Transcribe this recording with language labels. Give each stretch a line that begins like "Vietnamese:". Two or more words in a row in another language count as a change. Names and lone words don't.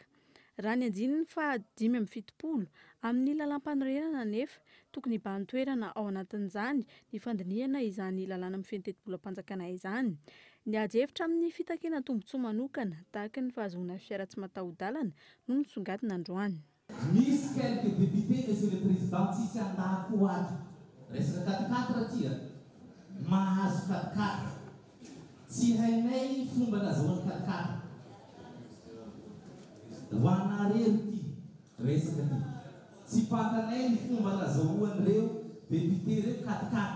Malagasy: Raha ny anjininy fa 570 amin'ny lalam-panorenana nefa tokony hibahan-toerana ao anatin'izany ny fandiniana izany lalàna amin'ny feno tetibola-panjakana izany. Ny ady-hevitra amin'ny fitakina tombontsoa manokana tahaka ny fahazoana fiara tsy mataho-dalana no nisongadina androany.
French: Misy quelques députés, monsieur le président,
Malagasy: tsisy andako ato. Resaka 4x4 tia, mahazo 4x4. Tsy hainay fomba nazahoany 4x4. Ho anareo ity, resaka ity. Tsy fantanay ny fomba nazahoan'ireo député reo 4x4.